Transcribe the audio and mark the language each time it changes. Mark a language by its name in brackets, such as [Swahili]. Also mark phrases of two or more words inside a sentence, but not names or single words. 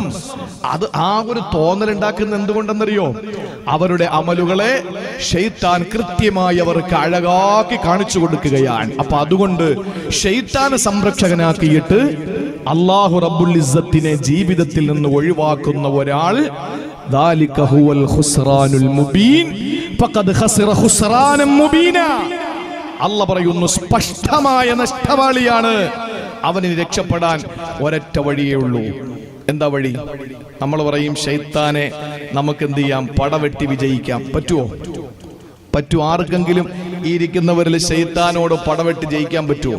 [Malayalam] അത് ആ ഒരു തോന്നലുണ്ടാക്കുന്ന എന്തുകൊണ്ടെന്നറിയോ? അവരുടെ അമലുകളെ ശൈത്താൻ കൃത്യമായി അവർക്ക് അഴകാക്കി കാണിച്ചു കൊടുക്കുകയാണ്. അപ്പൊ അതുകൊണ്ട് ശൈത്താനെ സംരക്ഷകനാക്കിയിട്ട് അല്ലാഹു റബ്ബുൽ ഇസ്സത്തിനെ ജീവിതത്തിൽ നിന്ന് ഒഴിവാക്കുന്ന ഒരാൾ, [Arabic] ذلك هو الخسران المبين فقد خسر خسرانا مبينا. [Malayalam] അല്ലാഹ് പറയുന്നു, സ്പഷ്ടമായ നഷ്ടവാളിയാണ്. അവന് രക്ഷപ്പെടാൻ ഒരൊറ്റ വഴിയേ ഉള്ളൂ. എന്താ വഴി? നമ്മൾ പറയും, ശൈത്താനെ നമുക്ക് എന്ത് ചെയ്യാം? പടവെട്ടി വിജയിക്കാം. പറ്റുമോ? പറ്റൂ? ആർക്കെങ്കിലും ഈ ഇരിക്കുന്നവരിൽ ശൈത്താനോട് പടവെട്ടി ജയിക്കാൻ പറ്റുമോ?